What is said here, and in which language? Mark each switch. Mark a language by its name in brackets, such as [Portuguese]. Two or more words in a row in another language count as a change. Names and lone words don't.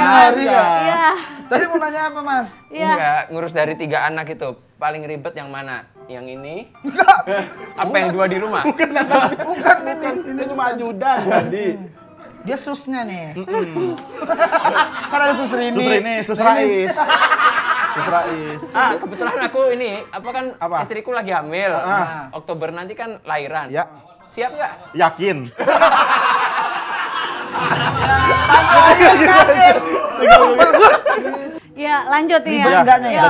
[Indonesian] Benar, iya. Iya. Tadi mau nanya apa Mas? Iya. Enggak, ngurus dari 3 anak itu paling ribet yang mana? Yang ini? Apa yang 2 di rumah? Bukan ini. Ini cuma ajudan, Wandi. Dia susnya nih. Kan ada sus Rini. Sus Rais. Sus Rais. Kebetulan aku ini, Apa? istriku lagi hamil. Ah. Oktober nanti kan lahiran. Ya, Siap nggak? yakin. Ya lanjut nih Ribet ya. enggaknya ya?